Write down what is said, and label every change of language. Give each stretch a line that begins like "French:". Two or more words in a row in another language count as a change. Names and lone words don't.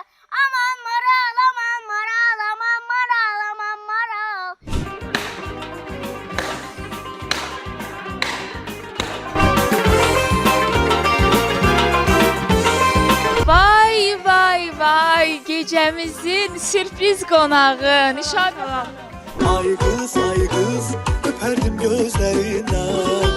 Azerbaijani: Aman maral, aman maral, aman maral, aman maral.
Turkish: Vay vay vay, gecemizin sürpriz konağı Nişad Hanım. Ay kız öperdim gözlerinden.